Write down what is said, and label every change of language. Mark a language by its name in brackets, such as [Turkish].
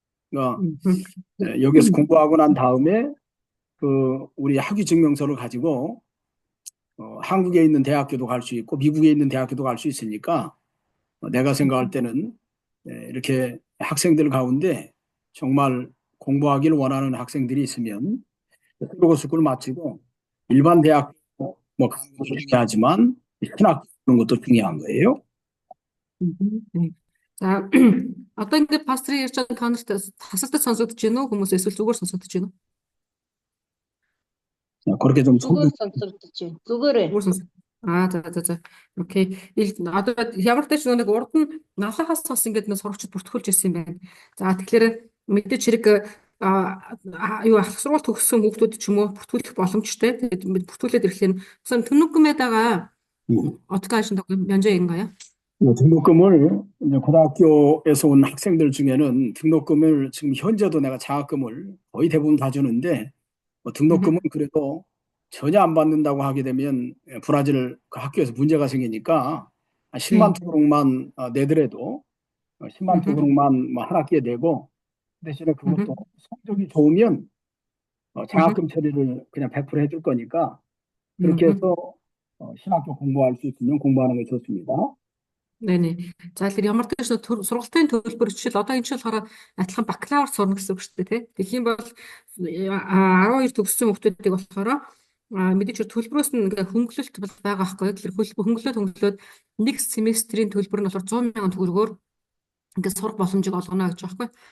[Korean] 그러니까 여기서 공부하고 난 다음에 그 우리 학위 증명서를 가지고 한국에 있는 대학교도 갈 수 있고 미국에 있는 대학교도 갈 수 있으니까 내가 생각할 때는 이렇게 학생들 가운데 정말 공부하기를 원하는 학생들이 있으면 스쿨을 마치고 일반 대학 뭐 가는 것도 중요하지만 신학 그런 것도 중요한 거예요. [Mongolian] За одоо ингээд пастрын ярьж байгаа та нарт тасалдаж сонсогдож байна уу хүмүүс эсвэл зүгээр сонсогдож байна уу? [Korean] 그렇게 좀 [Mongolian] зүгээр сонсогдож байна. Зүгээрээ. За. Окей. Одоо ямар ч нэг урд нь налахаас бас ингээд нэг сурагчид бүртгүүлж ирсэн юм байна. За тэгэхээр мэдээж хэрэг юу ах сургууль төгссөн хүүхдүүд ч юм уу бүртгүүлэх боломжтой. Тэгээд бүртгүүлээд ирэхлээр [Korean] 등록금에다가 어떻게 하신다고요? 면제인가요? 등록금을 이제 고등학교에서 온 학생들 중에는 등록금을 지금 현재도 내가 장학금을 거의 대부분 다 주는데 등록금은 그래도 전혀 안 받는다고 하게 되면 브라질 그 학교에서 문제가 생기니까 10만 토그록만 내더라도 10만 토그록만 한 학기에 내고 대신에 그것도 성적이 좋으면 장학금 처리를 그냥 100% 해줄 거니까 그렇게 해서 신학교 공부할 수 있으면 공부하는 게 좋습니다. 네네. [Mongolian] За тэгэхээр ямар ч нэг сургалтын төлбөр жишээл одоо энэ жил болохоор адилхан бакалавр сурна гэсэн үг шүү дээ тий. Тэгэх юм бол 12 төгссөн хүмүүсийг болохоор мэдээж хэрэг төлбөрөөс нь ингээ хөнгөлөлт бол байгаа байхгүй. Тэгэхээр хөнгөлөөд нэг семестрийн төлбөр нь болохоор 100 мянган төгрөгөөр ингээд сурах боломжийг олгоно гэж байгаа байхгүй.